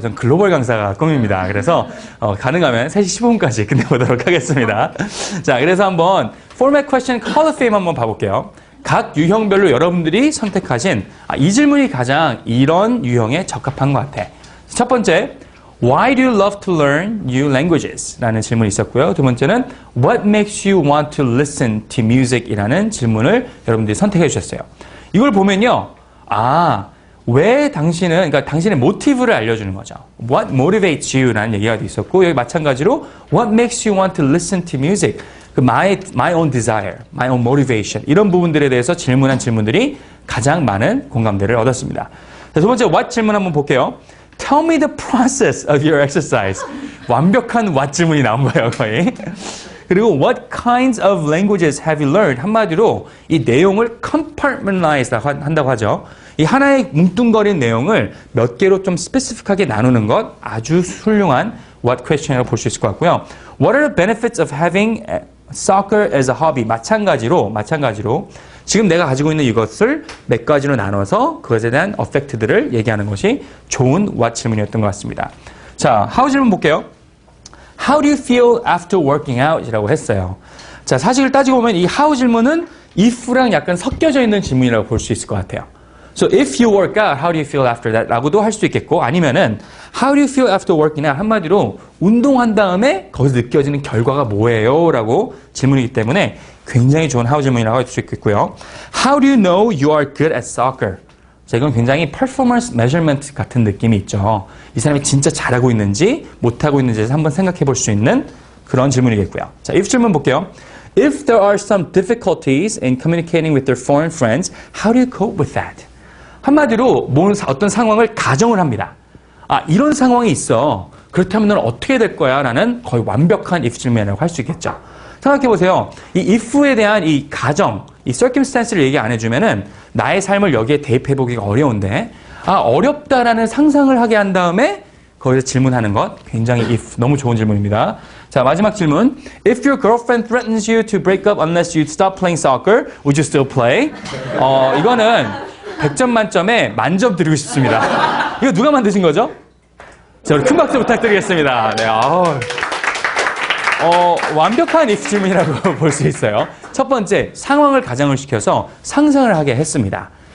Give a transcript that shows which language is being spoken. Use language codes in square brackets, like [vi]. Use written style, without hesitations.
[ko] 전 글로벌 강사가 꿈입니다. 그래서 가능하면 3시 15분까지 끝내보도록 하겠습니다. 자, 그래서 한번 Format Question Hall of Fame 한번 봐볼게요. 각 유형별로 여러분들이 선택하신 이 질문이 가장 이런 유형에 적합한 것 같아. 첫 번째, [en] Why do you love to learn new languages? [ko] 라는 질문이 있었고요. [en] 두 번째는 What makes you want to listen to music? [ko] 이라는 질문을 여러분들이 선택해 주셨어요. 이걸 보면요. 왜 당신은, 그러니까 당신의 모티브를 알려주는 거죠. [en] What motivates you? [ko] 라는 얘기가 있었고, 여기 마찬가지로 [en] What makes you want to listen to music? my own desire, my own motivation. [ko] 이런 부분들에 대해서 질문한 질문들이 가장 많은 공감대를 얻었습니다. 자, 두 번째 what 질문 한번 볼게요. [en] Tell me the process of your exercise. [ko] 완벽한 what 질문이 나온 거예요, 거의. 그리고 [en] what kinds of languages have you learned? [ko] 한마디로 이 내용을 compartmentalize 한다고 하죠. 이 하나의 뭉뚱거린 내용을 몇 개로 좀 스페시픽하게 나누는 것 아주 훌륭한 what question이라고 볼 수 있을 것 같고요. [en] What are the benefits of having soccer as a hobby? [ko] 마찬가지로 지금 내가 가지고 있는 이것을 몇 가지로 나눠서 그것에 대한 어펙트들을 얘기하는 것이 좋은 what 질문이었던 것 같습니다. 자, how 질문 볼게요. [en] How do you feel after working out? [ko] 이라고 했어요. 자, 사실 따지고 보면 이 how 질문은 if랑 약간 섞여져 있는 질문이라고 볼 수 있을 것 같아요. [en] So if you work out, how do you feel after that? [ko] 라고도 할 수도 있겠고 아니면은 [en] how do you feel after working out? [ko] 한마디로 운동한 다음에 거기서 느껴지는 결과가 뭐예요? 라고 질문이기 때문에 굉장히 좋은 how 질문이라고 할 수 있겠고요. [en] How do you know you are good at soccer? [ko] 자, 이건 굉장히 performance measurement 같은 느낌이 있죠. 이 사람이 진짜 잘하고 있는지 못하고 있는지에서 한번 생각해 볼 수 있는 그런 질문이겠고요. 자, if 질문 볼게요. [en] If there are some difficulties in communicating with their foreign friends, how do you cope with that? [ko] 한마디로 어떤 상황을 가정을 합니다. 아, 이런 상황이 있어. 그렇다면 너는 어떻게 될 거야? 라는 거의 완벽한 if 질문이라고 할 수 있겠죠. 생각해 보세요. 이 if에 대한 이 가정, 이 circumstance를 얘기 안 해주면은 나의 삶을 여기에 대입해 보기가 어려운데, 아, 어렵다라는 상상을 하게 한 다음에 거기서 질문하는 것 굉장히 if 너무 좋은 질문입니다. 자, 마지막 질문. [en] If your girlfriend threatens you to break up unless you stop playing soccer, would you still play? [ko] 이거는 100점 만점에 만점 드리고 싶습니다. 이거 누가 만드신 거죠? 자, 우리 큰 박수 부탁드리겠습니다. 네, 완벽한 if 질문이라고 볼 수 있어요. 첫 번째, 상황을 가정을 시켜서 상상을 하게 했습니다.